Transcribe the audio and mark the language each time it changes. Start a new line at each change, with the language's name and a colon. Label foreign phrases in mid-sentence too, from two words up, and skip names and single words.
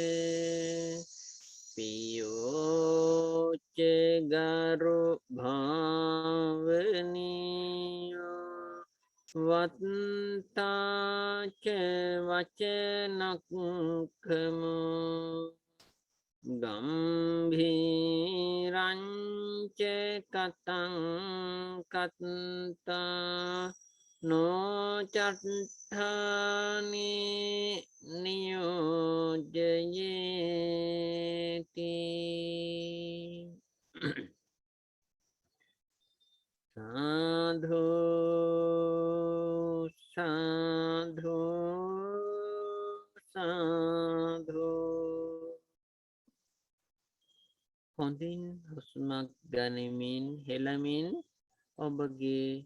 Pali: පියෝච ගරු භාවනියෝ වත්තාච වචනක්ඛමෝ ගම්භීරංච කතං කත්තා නොචට්ඨානි නියෝජයේති සාධු සාධු සාධු
Sinhala: හොඳින් හුස්මක් ගනිමින් හෙළමින් ඔබගේ